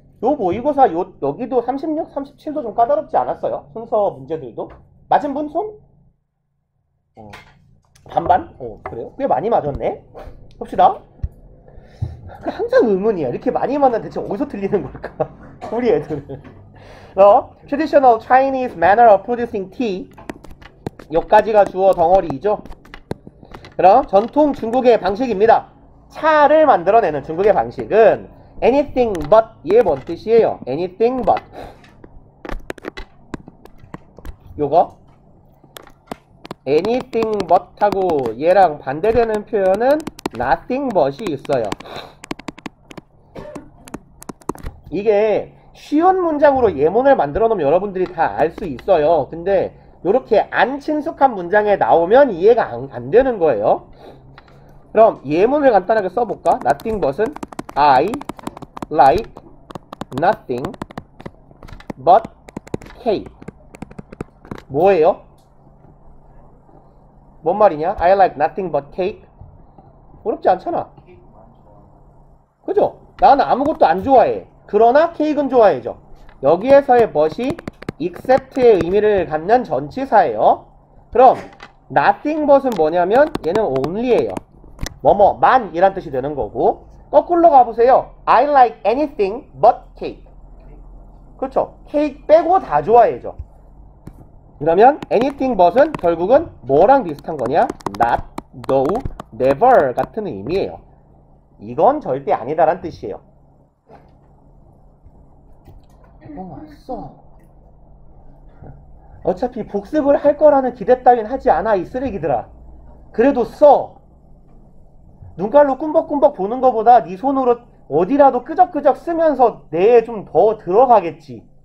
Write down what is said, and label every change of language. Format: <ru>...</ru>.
<ko>요 모의고사 여기도 36, 37도 좀 까다롭지 않았어요? 순서 문제들도. 맞은 분 손? 반반? 그래요? 꽤 많이 맞았네? 봅시다. 항상 의문이야. 이렇게 많이 맞는 대체 어디서 틀리는 걸까? 우리 애들은.</ko> <en>Traditional Chinese manner of producing tea.</en> <ko>여기까지가 주어 덩어리이죠. 그럼 전통 중국의 방식입니다. 차를 만들어내는 중국의 방식은 anything but, 얘 뭔 뜻이에요? anything but. 요거 anything but 하고 얘랑 반대되는 표현은 nothing but이 있어요. 이게 쉬운 문장으로 예문을 만들어 놓으면 여러분들이 다 알 수 있어요. 근데 요렇게 안 친숙한 문장에 나오면 이해가 안 되는 거예요. 그럼 예문을 간단하게 써볼까?</ko> <en>nothing but은 I like nothing but cake.</en> <ko>뭐예요? 뭔 말이냐?</ko> <en>I like nothing but cake.</en> <ko>어렵지 않잖아. 그죠? 나는 아무것도 안 좋아해. 그러나 케이크는 좋아해죠. 여기에서의 but이 except의 의미를 갖는 전치사예요. 그럼 nothing but은 뭐냐면 얘는 only예요. 뭐뭐만 이란 뜻이 되는 거고, 거꾸로 가보세요.</ko> <en>I like anything but cake.</en> <ko>그렇죠? 케이크 빼고 다 좋아해죠. 그러면 anything but은 결국은 뭐랑 비슷한 거냐? not, no, never 같은 의미예요. 이건 절대 아니다란 뜻이에요. 왔어. 어차피 복습을 할 거라는 기대 따윈 하지 않아, 이 쓰레기들아. 그래도 써. 눈깔로 꿈벅꿈벅 보는 거보다 네 손으로 어디라도 끄적끄적 쓰면서 뇌에 좀 더 들어가겠지.</ko>